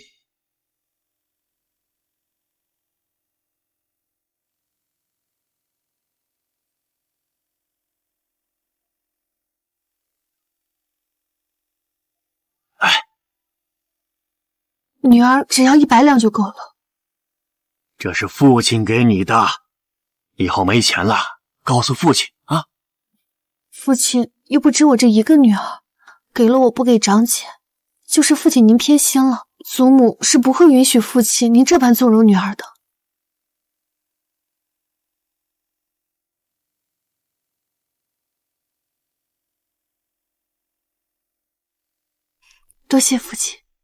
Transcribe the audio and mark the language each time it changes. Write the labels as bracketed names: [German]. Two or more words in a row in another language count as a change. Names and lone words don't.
[Chinese] 女兒只要100兩就夠了。這是父親給你的，以後沒錢了，告訴父親啊。父親又不止我這一個女兒，給了我不給長姐，就是父親您偏心了，祖母是不會允許父親您這般縱容女兒的。多謝父親。